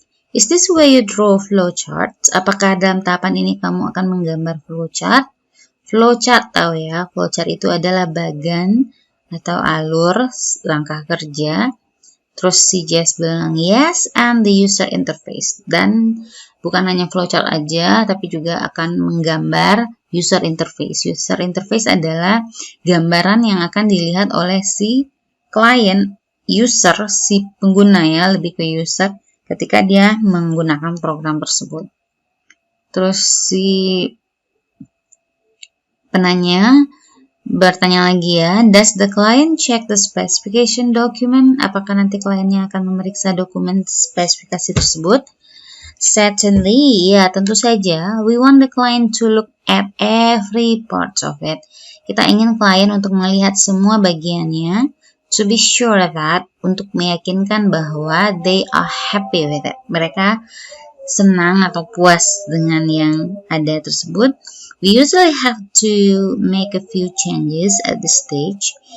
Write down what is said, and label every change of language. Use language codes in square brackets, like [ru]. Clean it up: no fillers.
[en] Is this where you draw flowcharts? [id] Apakah dalam tahapan ini kamu akan menggambar flowchart? Flowchart tahu ya, flowchart itu adalah bagan atau alur langkah kerja. Terus si Jess bilang [en] yes, and the user interface. [id] Dan bukan hanya flowchart aja, tapi juga akan menggambar user interface. User interface adalah gambaran yang akan dilihat oleh si klien, user, si pengguna ya, lebih ke user ketika dia menggunakan program tersebut. Terus si penanya bertanya lagi ya, [en] does the client check the specification document? [id] Apakah nanti kliennya akan memeriksa dokumen spesifikasi tersebut? [en] Certainly, [id] ya tentu saja. [en] We want the client to look at every part of it. [id] Kita ingin klien untuk melihat semua bagiannya, [en] to be sure that, [id] untuk meyakinkan bahwa [en] they are happy with it. [id] Mereka senang atau puas dengan yang ada tersebut. [en] We usually have to make a few changes at this stage.